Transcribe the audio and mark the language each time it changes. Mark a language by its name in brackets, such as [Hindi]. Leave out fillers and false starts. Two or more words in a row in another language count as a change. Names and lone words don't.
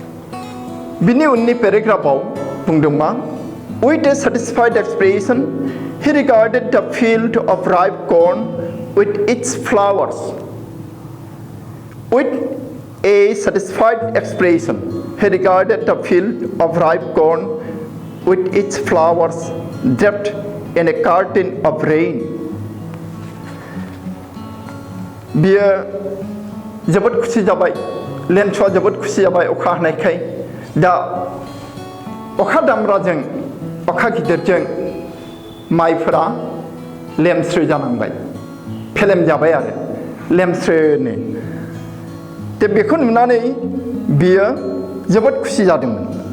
[Bodo] बिनि उननि पेराग्राफाव बुंदों मा [English] with a satisfied expression He regarded the field of ripe corn with its flowers. With a satisfied expression, he regarded the field of ripe corn with its flowers draped in a curtain of rain. [Bodo] बियो जोबोद खुसि जाबाय लेन्सआ जोबोद खुसि जाबाय अखा हानायखाय दा अखा दामब्राजों अखा गिदिरजों माइफोरा लेमस्रो जानांबाय फेलेम जाबाय आरो लेमस्रोनो दा बेखौ नुनानै बियो जोबोद खुसि जादोंमोन